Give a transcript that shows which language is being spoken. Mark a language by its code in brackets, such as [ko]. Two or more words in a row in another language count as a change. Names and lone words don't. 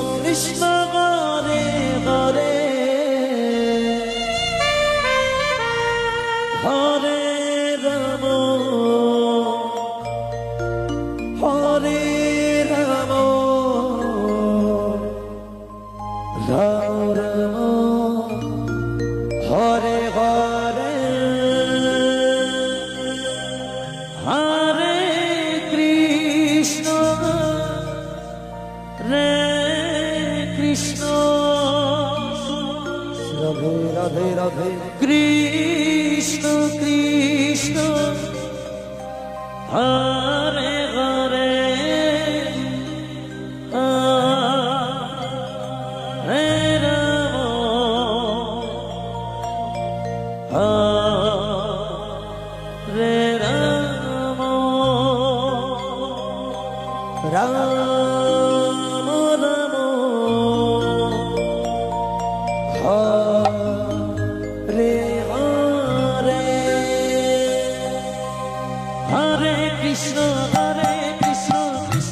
[sa] কৃষ্ণ হরে হরে হরে রাম হরে রাম রাম রাম হরে হরে হরে কৃষ্ণ রে কৃষ্ণ রাধে রাধে রাধে কৃষ্ণ কৃষ্ণ হরে হরে হরে রাম হরে রাম রাম রাম হরে হরে হরে কৃষ্ণ কৃষ্ণ কৃষ্ণ